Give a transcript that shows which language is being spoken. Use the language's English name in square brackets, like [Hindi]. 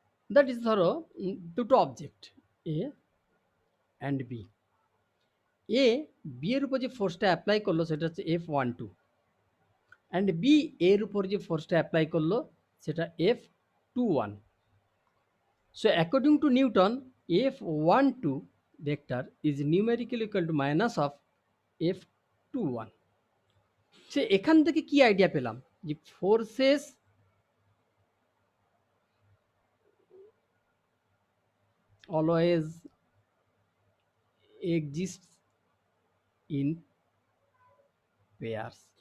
[English] that is [Bangla] ধরো দুটো object a and B. A B এর উপর যে ফোর্সটা অ্যাপ্লাই করলো সেটা হচ্ছে F12, অ্যান্ড বি এর উপর যে ফোর্সটা অ্যাপ্লাই করলো সেটা F21. [English] So according to Newton, F12 vector is numerically equal to minus of F21. [Bangla] সে এখান থেকে কি আইডিয়া পেলাম যে [English] Forces always exist in pairs.